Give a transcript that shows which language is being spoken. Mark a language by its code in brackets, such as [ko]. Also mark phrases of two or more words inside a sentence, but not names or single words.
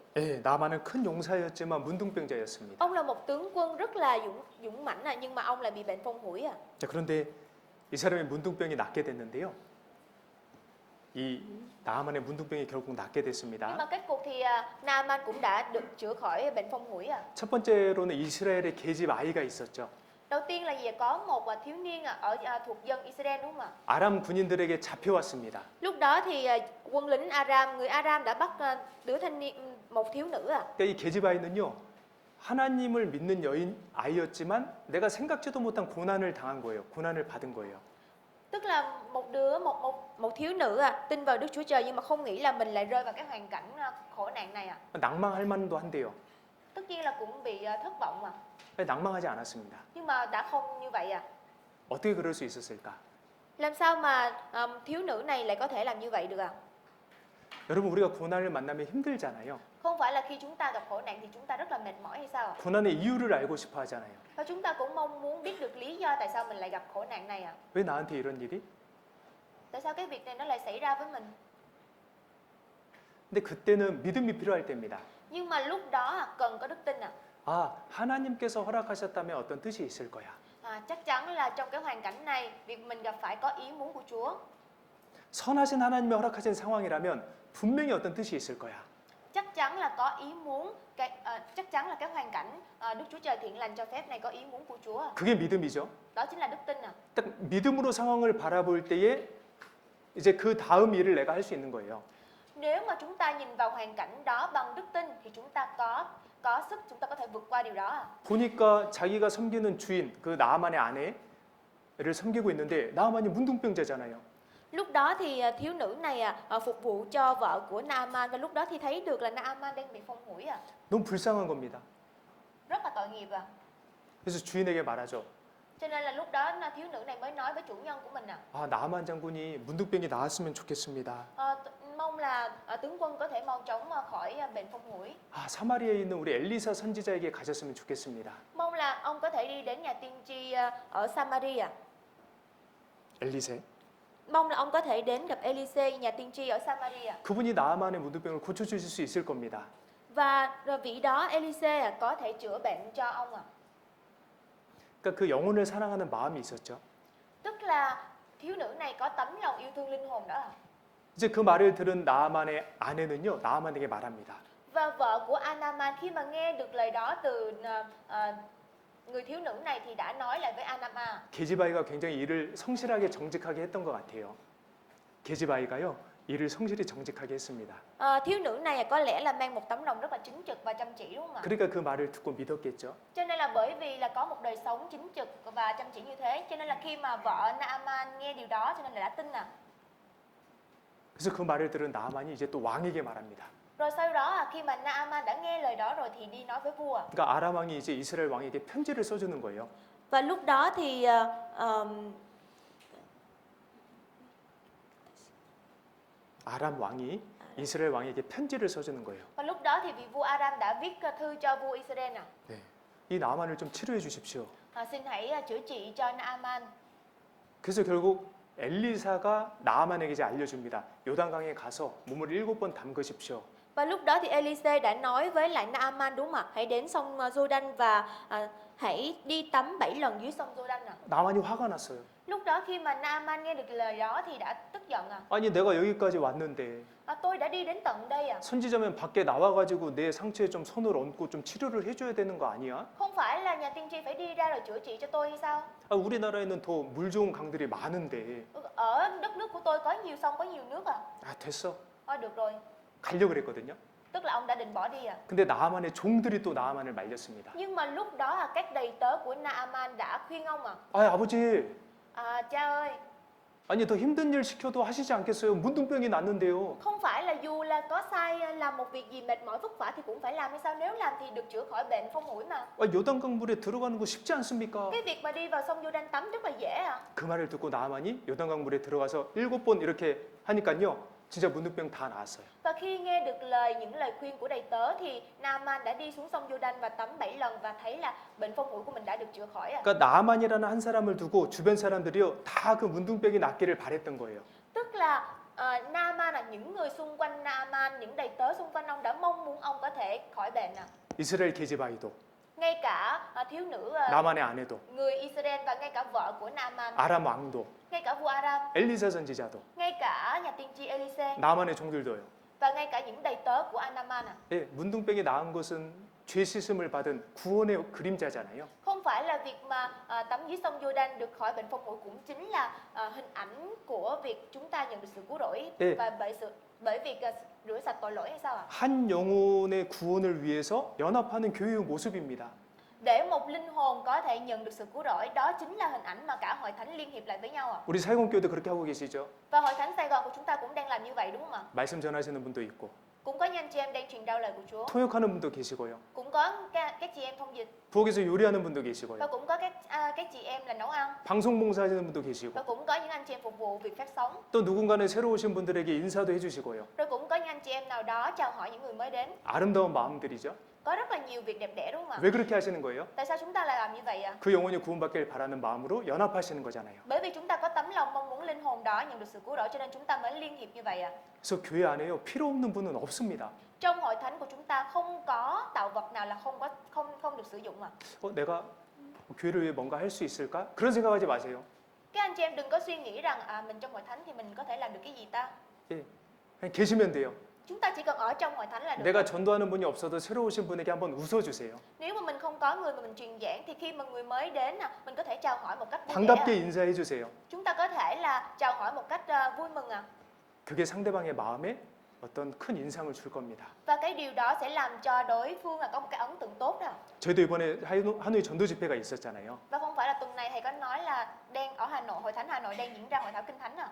[ko] 예, 나만은 큰 용사였지만 문둥병자였습니다. [vi] Ông là một tướng quân rất là dũng mãnh nhưng mà ông lại bị bệnh phong hủi. [ko] 자, 그런데 이 사람의 문둥병이 낫게 됐는데요. 이 나만의 문둥병이 결국 낫게 [vi] Nhưng [ko] 됐습니다. [vi] mà kết cục thì Naaman cũng đã được chữa khỏi bệnh phong hủi. [ko] 첫 번째로는 이스라엘의 계집 아이가 있었죠. [vi] Đầu tiên là gì? Có một thiếu niên thuộc dân Israel đúng không ạ? [ko] 아람 군인들에게 잡혀왔습니다. [vi] Lúc đó thì quân lính Aram, người Aram đã bắt một thiếu nữ. [ko] 그러니까 이 계집 아이는요. 하나님을 믿는 여인 아이였지만 내가 생각지도 못한 고난을 당한 거예요. 고난을 받은 거예요. [vi] Tức là một thiếu nữ tin vào Đức Chúa Trời nhưng mà không nghĩ là mình lại rơi vào cái hoàn cảnh khổ nạn này. [ko] 낭망할 만도 한데요. [vi] Tất nhiên là cũng bị thất vọng mà. [ko] 낭망하지 않았습니다. [vi] Nhưng mà đã không như vậy. [ko] 어떻게 그럴 수 있었을까? [vi] Làm sao mà thiếu nữ này lại có thể làm như vậy được ạ? [ko] 여러분 우리가 고난을 만나면 힘들잖아요. [vi] Không phải là khi chúng ta gặp khổ nạn thì chúng ta rất là mệt mỏi hay sao ạ? [ko] 고난의 이유를 알고 싶어 하잖아요. [vi] Và chúng ta cũng mong muốn biết được lý do tại sao mình lại gặp khổ nạn này ạ? [ko] 왜 나한테 이런 일이? [vi] Tại sao cái việc này nó lại xảy ra với mình? [ko] 근데 그때는 믿음이 필요할 때입니다. [vi] Nhưng mà lúc đó cần có đức tin ạ. [ko] 아, 하나님께서 허락하셨다면 어떤 뜻이 있을 거야. [vi] Chắc chắn là trong cái hoàn cảnh này, việc mình gặp phải có ý muốn của Chúa. [ko] 선하신 하나님의 허락하신 상황이라면 분명히 어떤 뜻이 있을 거야. [vi] Chắc chắn là có ý muốn, chắc chắn là cái hoàn cảnh Đức Chúa Trời thiện lành cho phép này có ý muốn của Chúa. [ko] 그게 믿음이죠. [vi] Đó chính là đức tin ạ. [ko] 딱 믿음으로 상황을 바라볼 때에 이제 그 다음 일을 내가 할 수 있는 거예요. [vi] Nếu mà chúng ta nhìn vào hoàn cảnh đó bằng đức tin thì chúng ta có sức, chúng ta có thể vượt qua điều đó. [ko] 보니까 자기가 섬기는 주인, 그 나아만의 아내를 섬기고 있는데 나아만이 문둥병자잖아요. [vi] Lúc đó thì thiếu nữ này phục vụ cho vợ của Naaman và lúc đó thì thấy được là Naaman đang bị phong hủi. [ko] 너무 불쌍한 겁니다. [vi] Rất là tội nghiệp. [ko] 그래서 주인에게 말하죠. [vi] Cho nên là lúc đó thiếu nữ này mới nói với chủ nhân của mình [ko] 아, 나아만 장군이 문둥병이 나았으면 좋겠습니다. [vi] mong là tướng quân có thể mau chóng khỏi bệnh phong hủi. [ko] 아, 사마리아에 있는 우리 엘리사 선지자에게 가셨으면 좋겠습니다. [vi] Mong là ông có thể đi đến nhà tiên tri ở Samaria. [ko] 엘리세. [vi] Mong là ông có thể đến gặp Elise, nhà tiên tri ở Samaria. [ko] 그분이 나아만의 문둥병을 고쳐주실 수 있을 겁니다. [vi] Và vị đó Elise có thể chữa bệnh cho ông [ko] 그러니까 그 영혼을 사랑하는 마음이 있었죠. [vi] Tức là thiếu nữ này có tấm lòng yêu thương linh hồn đó. [ko] 이제 그 말을 들은 나아만의 아내는요, 나아만에게 말합니다. [vi] Và vợ của Naaman khi mà nghe được lời đó từ người thiếu nữ này thì đã nói lại với Naaman. [ko] 계집아이가 굉장히 일을 성실하게 정직하게 했던 것 같아요. 계집아이가요, 일을 성실히 정직하게 했습니다. [vi] Thiếu nữ này có lẽ là mang một tấm lòng rất là chính trực và chăm chỉ đúng không ạ? [ko] 그러니까 그 말을 듣고 믿었겠죠. [vi] Cho nên là bởi vì là có một đời sống chính trực và chăm chỉ như thế, cho nên là khi mà vợ Naaman nghe điều đó cho nên là đã tin. [ko] 그래서 그 말을 들은 나아만이 이제 또 왕에게 말합니다. [vi] Rồi sau đó khi mà Naaman đã nghe lời đó rồi thì đi nói với vua. [ko] 그러니까 아람 왕이 이제 이스라엘 왕에게 편지를 써주는 거예요. [vi] Và lúc đó thì [ko] 아람 왕이 이스라엘 왕에게 편지를 써주는 거예요. [vi] và lúc đó thì vị vua Aram đã viết thư cho vua Israel [ko] 네, 이 나아만을 좀 치료해 주십시오. [vi] xin hãy chữa trị cho Naaman. [ko] 그래서 결국 엘리사가 나아만에게 이제 알려줍니다. 요단강에 가서 몸을 7번 담그십시오. [vi] Và lúc đó thì Elise đã nói với lại Naaman đúng không ạ? Hãy đến sông Jordan và hãy đi tắm 7 lần dưới sông Jordan. [ko] 나만이 화가 났어요. [vi] Lúc đó khi mà Naaman nghe được lời đó thì đã tức giận. [ko] 아니 내가 여기까지 왔는데 [vi] Tôi đã đi đến tận đây. [ko] 선지자면 밖에 나와가지고 내 상처에 좀 손을 얹고 좀 치료를 해줘야 되는 거 아니야? [vi] Không phải là nhà tiên tri phải đi ra rồi chữa trị cho tôi hay sao? [ko] 우리나라에는 더 물 좋은 강들이 많은데. [vi] Ở đất nước của tôi có nhiều sông, có nhiều nước [ko] 아, 됐어. [vi] được rồi. [ko] 가려고 그랬거든요. [vi] Tức là ông đã định bỏ đi [ko] 근데 나아만의 종들이 또 나아만을 말렸습니다. [vi] Nhưng mà lúc đó các đầy tớ của Naaman đã khuyên ông [ko] 아, 아버지, [vi] Cha ơi, [ko] 아니 더 힘든 일 시켜도 하시지 않겠어요? 문둥병이 났는데요. [vi] không phải là dù là có sai làm một việc gì mệt mỏi vất vả thì cũng phải làm hay sao? Nếu làm thì được chữa khỏi bệnh phong mũi mà. [ko] 요단강 물에 들어가는 거 쉽지 않습니까? [vi] Cái việc mà đi vào sông Giô-đanh tắm rất là dễ à. [ko] 그 말을 듣고 나아만이 요단강 물에 들어가서 7번 이렇게 하니까요. 진짜 문둥병 다 나았어요. [vi] Và khi nghe được những lời khuyên của đầy tớ thì Naaman đã đi xuống sông Giô-đanh và tắm 7 lần và thấy là bệnh phong mũi của mình đã được chữa khỏi à. [ko] 그러니까 나아만이라는 한 사람을 두고 주변 사람들이요 다 그 문둥병이 낫기를 바랬던 거예요. [vi] Tức là Naaman là những người xung quanh Naaman, những đầy tớ xung quanh ông đã mong muốn ông có thể khỏi bệnh à. [ko] 이스라엘 게지바이도 [vi] Ngay cả thiếu nữ [ko] 나만의 아내도 [vi] người Israel và ngay cả vợ của Naaman, [ko] 아람 왕도 [vi] ngay cả vua Aram, [ko] 엘리사 선지자도 [vi] ngay cả nhà tiên tri Elise [ko] 나만의 종들도요. [vi] và ngay cả những đầy tớ của Naaman à. [ko] 예, 문둥병이 나은 것은 죄 씻음을 받은 구원의 그림자잖아요. [vi] Không phải là việc mà tắm dưới sông Giô-đanh được khỏi bệnh phong mũi cũng chính là hình ảnh của việc chúng ta nhận được sự cứu rỗi [ko] 네. [vi] và bởi việc rửa sạch tội lỗi hay sao ạ? [ko] 한 영혼의 구원을 위해서 연합하는 교회의 모습입니다. [vi] Để một linh hồn có thể nhận được sự cứu rỗi, đó chính là hình ảnh mà cả hội thánh liên hiệp lại với nhau ạ. [ko] 우리 사역원교회도 그렇게 하고 계시죠? [vi] Và hội thánh Sài Gòn của chúng ta cũng đang làm như vậy đúng không ạ? [ko] 말씀 전하시는 분도 있고 [vi] Cũng có những anh chị em đang truyền đạo lời của Chúa, [ko] 통역하는 분도 계시고요. [vi] cũng có các chị em thông dịch [ko] 부엌에서 요리하는 분도 [vi] và [ko] 계시고요. [vi] cũng có các chị em là nấu ăn [ko] 방송 봉사하시는 분도 계시고 [vi] và cũng có những anh chị em phục vụ việc phát sóng, [ko] 또 누군가는 새로 오신 분들에게 인사도 해주시고요. [vi] rồi cũng có những anh chị em nào đó chào hỏi những người mới đến. [ko] 아름다운 마음들이죠. [vi] Có rất là nhiều việc đẹp đẽ đúng không ạ? [ko] 왜 그렇게 하시는 거예요? [vi] Tại sao chúng ta lại làm như vậy ạ? [ko] 그 영혼이 구원받길 바라는 마음으로 연합하시는 거잖아요. [vi] Bởi vì chúng ta có tấm lòng mong muốn linh hồn đó nhận được sự cứu rỗi cho nên chúng ta mới liên hiệp như vậy ạ. [ko] 그래서 교회 안에요 필요 없는 분은 없습니다. [vi] Trong hội thánh của chúng ta không có tạo vật nào là không được sử dụng ạ. [ko] 내가 교회를 위해 뭔가 할 수 있을까? 그런 생각하지 마세요. [vi] Các anh chị em đừng có suy nghĩ rằng mình trong hội thánh thì mình có thể làm được cái gì ta. [ko] 예, 그냥 계시면 돼요. [vi] Chúng ta chỉ cần ở trong hội thánh là được. [ko] 내가 전도하는 분이 없어도 새로 오신 분에게 한번 웃어주세요. [vi] Nếu mà mình không có người mà mình truyền giảng thì khi mà người mới đến mình có thể chào hỏi một cách vui vẻ. [ko] 반갑게 인사해 주세요. [vi] Chúng ta có thể là chào hỏi một cách vui mừng ạ. [ko] 그게 상대방의 마음에 어떤 큰 인상을 줄 겁니다. [vi] Và cái điều đó sẽ làm cho đối phương có một cái ấn tượng tốt đó. [ko] 저희도 이번에 하노이 전도 집회가 있었잖아요. [vi] Và không phải là tuần này thầy có nói là đang ở Hà Nội, hội thánh Hà Nội đang diễn ra hội thảo kinh thánh à.